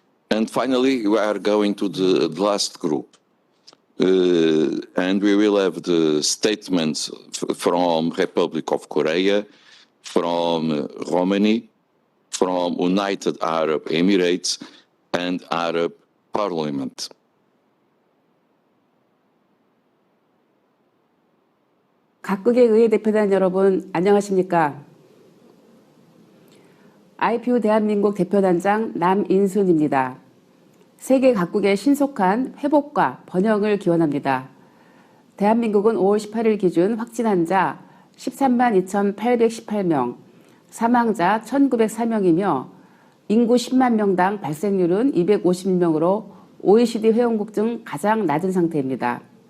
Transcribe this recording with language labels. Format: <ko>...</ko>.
<en>And finally, we are going to the last group. And we will have the statements from Republic of Korea, from Romney, from United Arab Emirates, and Arab Parliament.</en> <ko>각국의 의회 대표단 여러분, 안녕하십니까? IPU 대한민국 대표단장 남인순입니다. 세계 각국의 신속한 회복과 번영을 기원합니다. 대한민국은 5월 18일 기준 확진 환자 13만 2,818명, 사망자 1,904명이며 인구 10만 명당 발생률은 250명으로 OECD 회원국 중 가장 낮은 상태입니다.</ko>